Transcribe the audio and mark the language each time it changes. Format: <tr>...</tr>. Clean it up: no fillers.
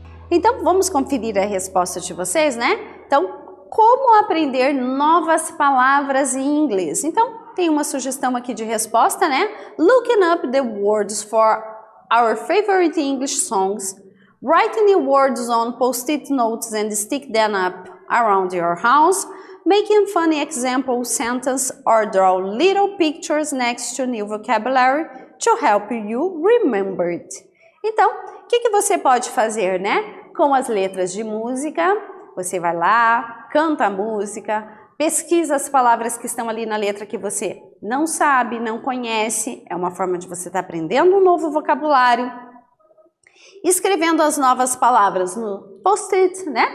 <pt>Então, vamos conferir a resposta de vocês, né? Então, como aprender novas palavras em inglês? Então, tem uma sugestão aqui de resposta, né?</pt> <en>Looking up the words for our favorite English songs, write new words on post-it notes and stick them up around your house, making funny example sentence or draw little pictures next to new vocabulary to help you remember it.</en> <pt>Então, o que você pode fazer, né? Com as letras de música, você vai lá, canta a música, pesquisa as palavras que estão ali na letra que você não sabe, não conhece, é uma forma de você estar aprendendo um novo vocabulário, escrevendo as novas palavras no post-it, né?</pt>